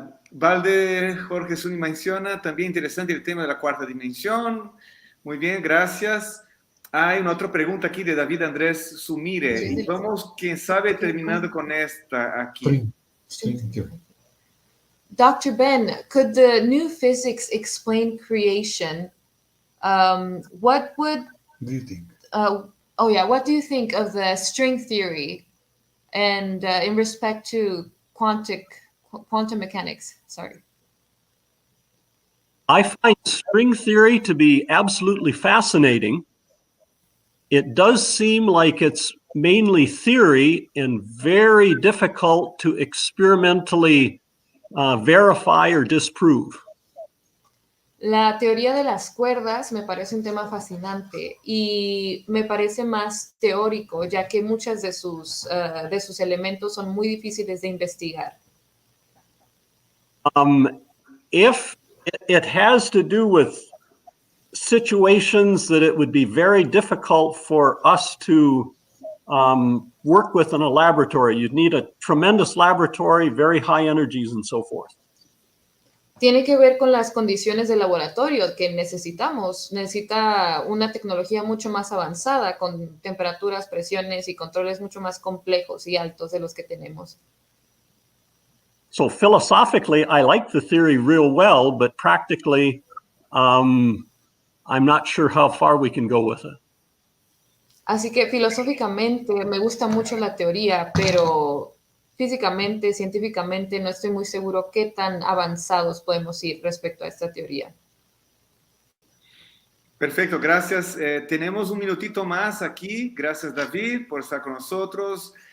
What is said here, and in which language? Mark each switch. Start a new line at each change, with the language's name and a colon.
Spanish: Valde Jorge Zuni menciona, también interesante el tema de la cuarta dimensión. Muy bien, gracias. Hay una otra pregunta aquí de David Andrés Sumire. Sí, Y vamos, quién sabe, terminando con esta aquí. Dr.
English: Ben, could the new physics explain creation? What would... Do you think? What do you think of the string theory and in respect to quantum mechanics? Sorry. I find string theory to be absolutely fascinating. It does seem like it's mainly theory and very difficult to experimentally verify or disprove.
Spanish: La teoría de las cuerdas me parece un tema fascinante y me parece más teórico, ya que muchos de sus elementos son muy difíciles de investigar.
English: If it has to do with situations that it would be very difficult for us to work with in a laboratory, you'd need a tremendous laboratory, very high energies, and so forth.
Spanish: Tiene que ver con las condiciones de laboratorio que necesita una tecnología mucho más avanzada, con temperaturas, presiones y controles mucho más complejos y altos de los que tenemos.
English: So philosophically, I like the theory real well, but practically, I'm not sure how far we can go with it.
Spanish: Así que filosóficamente me gusta mucho la teoría, pero físicamente, científicamente, no estoy muy seguro qué tan avanzados podemos ir respecto a esta teoría. Perfecto, gracias. Tenemos un minutito más aquí. Gracias, David, por estar con nosotros.